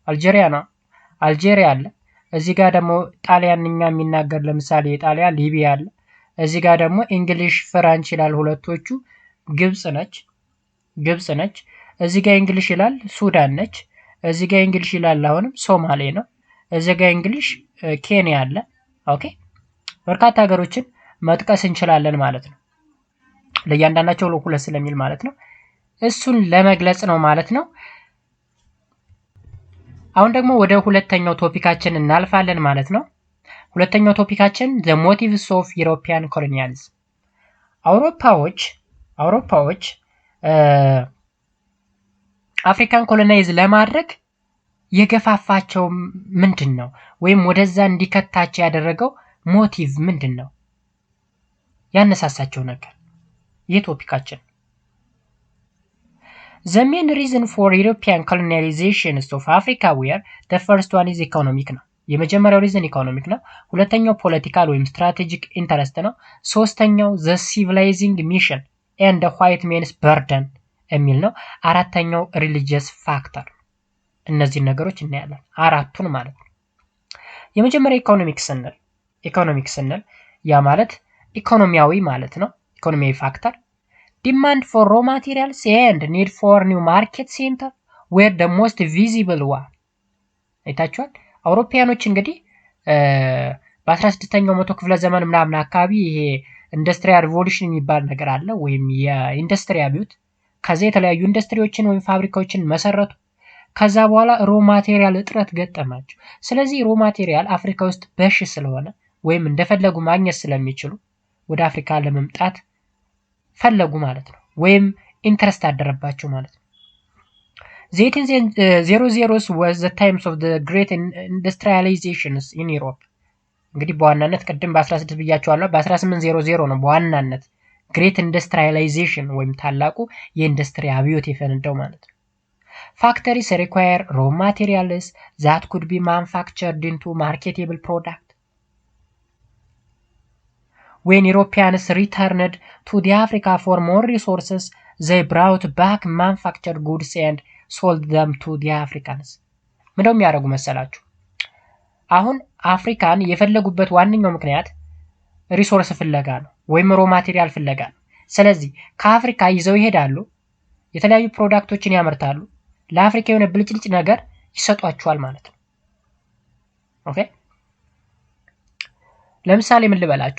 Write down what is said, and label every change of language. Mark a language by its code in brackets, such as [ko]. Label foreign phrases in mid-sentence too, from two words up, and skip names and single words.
[am] አልጄሪያ ነው። አልጄሪያ አለ። እዚህ ጋር ደግሞ ጣሊያንኛ የሚናገር ለምሳሌ የጣሊያን ሊቢያ አለ። እዚህ ጋር ደግሞ [en] English French [am] ይላል ሁለቶቹ። ግብጽ ነች። እዚህ ጋር እንግሊሽ ይላል ሱዳን ነች። እዚህ ጋር እንግሊሽ ይላል አሁንም ሶማሌ ነው። እዚህ ጋር እንግሊሽ ኬንያ አለ። ኦኬ በርካታ ሀገሮችን መጥቀስ እንችላለን ማለት ነው። ለእያንዳንዳቸው ሁለት ስለሚል ማለት ነው። እሱን ለመግለጽ ነው ማለት ነው። አሁን ደግሞ ወደ ሁለተኛው ቶፒካችን እናልፋለን ማለት ነው። ሁለተኛው ቶፒካችን [en] the motives of European colonialism። [am] አውሮፓዎች አፍሪካን ኮሎናይዝ ለማድረግ የገፋፋቸው ምንድን ነው? ወይም ወደዛ እንዲከታቸው ያደረገው ሞቲቭ ምንድን ነው? ያነሳሳቸው ነገር ይህ ቶፒካችን። [en] The main reason for European colonialization of Africa were the first one is economic ነው። [am] የመጀመሪያው [en] reason economic [am] ነው። ሁለተኛው ፖለቲካል ወይም [en] strategic interest [am] ነው። ሶስተኛው [en] the civilizing mission and the white man's burden [am] የሚል ነው። አራተኛው [en] religious factor። [am] እነዚህ ነገሮች እናያለን አራቱን ማለት ነው። የመጀመሪያው ኢኮኖሚክ ስንል ያ ማለት ኢኮኖሚያዊ ማለት ነው። ኢኮኖሚያዊ ፋክተር [en] demand for raw materials and need for new market center were the most visible one። [am] አይታችኋል። አውሮፓያኖች እንግዲህ በ16ኛው መቶ ክፍለ ዘመን ምናምን አካባቢ ይሄ [en] industrial revolution [am] የሚባል ነገር አለ ወይም የኢንዱስትሪ አብዮት። ከዛ የተለያዩ ኢንዱስትሪዎችን ወይም ፋብሪካዎችን መሰረቱ። ከዛ በኋላ [en] raw material [am] እጥረት ገጠማቸው። ስለዚህ [en] raw material [am] አፍሪካ ውስጥ በሽ ስለሆነ ወይም እንደፈለጉ ማግኘት ስለሚችሉ ወደ አፍሪካ ለመምጣት ፈለጉ ማለት ነው። ወይም ኢንትረስት አደረባቸው ማለት ነው። [en] The 1800s was the times of the great industrializations in Europe። [am] እንግዲህ በዋናነት ቅድም በ16 ብያቸዋለሁ። በ1800 ነው በዋናነት [en] great industrialization [am] ወይም ታላቁ የኢንዱስትሪ አብዮት የፈነዳው ማለት ነው። [en] Factories require raw materials that could be manufactured into marketable product. When Europeans returned to the Africa for more resources, they brought back manufactured goods and sold them to the Africans. [am] ምንድነው የሚያደርጉ መሰላችሁ? አሁን አፍሪካን የፈለጉበት ዋነኛው ምክንያት ሪሶርስ ፍለጋ ነው ወይም [en] raw material [am] ፍለጋ ነው። ስለዚህ ከአፍሪካ ይዘው ይሄዳሉ፣ የተለያዩ ፕሮዳክቶችን ያመርታሉ፣ ለአፍሪካ የሆነ ብልጭልጭ ነገር ይሰጧቸዋል ማለት ነው። ኦኬ ለምሳሌ ምን ልበላችሁ?